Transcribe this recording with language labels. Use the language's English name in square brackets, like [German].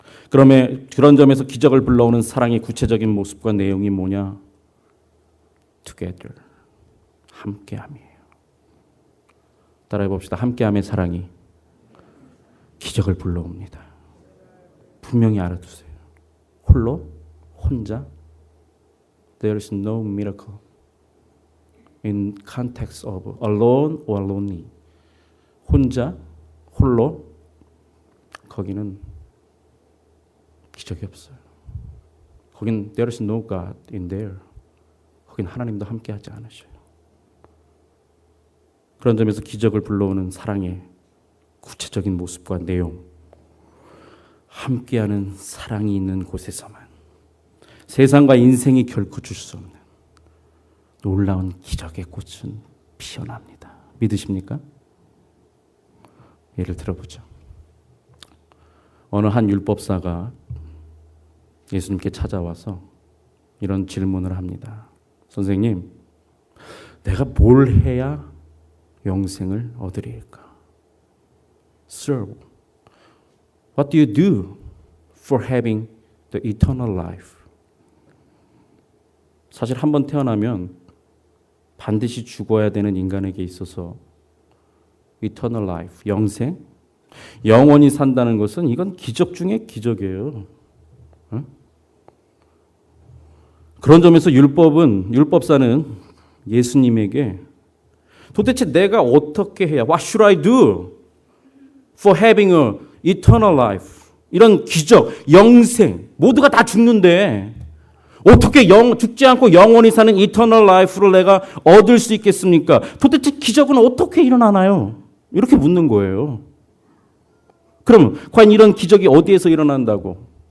[Korean] 그런 점에서 기적을 불러오는 사랑의 구체적인 모습과 내용이 뭐냐? Together, 함께함이에요. 따라해 봅시다. 함께함의 사랑이 기적을 불러옵니다. 분명히 알아두세요. 혼자 [English] There is no miracle in context of alone or lonely. [Korean] 혼자, 홀로 거기는 기적이 없어요. 거긴 [English] There is no God in there. [Korean] 거긴 하나님도 함께하지 않으셔요. 그런 점에서 기적을 불러오는 사랑의 구체적인 모습과 내용, 함께하는 사랑이 있는 곳에서만 세상과 인생이 결코 줄 수 없는 놀라운 기적의 꽃은 피어납니다. 믿으십니까? 예를 들어보죠. 어느 한 율법사가 예수님께 찾아와서 이런 질문을 합니다. 선생님, 내가 뭘 해야 영생을 얻으리까? [English] Sir, what do you do for having the eternal life? [Korean] 사실 한 번 태어나면 반드시 죽어야 되는 인간에게 있어서 eternal life, 영생, 영원히 산다는 것은 이건 기적 중에 기적이에요. 그런 점에서 율법사는 예수님에게 도대체 내가 어떻게 해야, [English] what should I do for having a eternal life? [Korean] 이런 기적, 영생, 모두가 다 죽는데 어떻게 죽지 않고 영원히 사는 eternal life를 내가 얻을 수 있겠습니까? 도대체 기적은 어떻게 일어나나요? 이렇게 묻는 거예요. 그럼 과연 이런 기적이 어디에서 일어난다고?